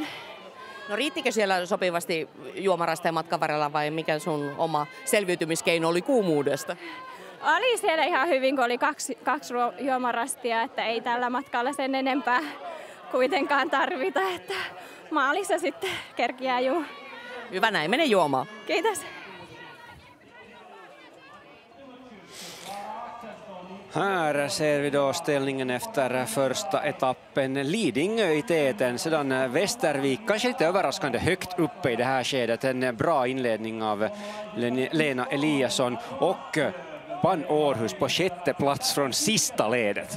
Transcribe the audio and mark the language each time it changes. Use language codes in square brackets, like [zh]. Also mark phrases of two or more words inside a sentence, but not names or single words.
[fi] No riittikö siellä sopivasti juomarasta ja matkan varrella vai mikä sun oma selviytymiskeino oli kuumuudesta? Oli siellä ihan hyvin, kun oli kaksi juomarastia, että ei tällä matkalla sen enempää kuitenkaan tarvita, että maalissa sitten kerkiää juu. Hyvä, näin mene juomaan. Kiitos. [sv] Här ser vi då ställningen efter första etappen. Lidingö i täten, sedan Västervik kanske lite överraskande högt uppe i det här skedet. En bra inledning av Lena Eliasson och Pan Århus på 6:e plats från sista ledet.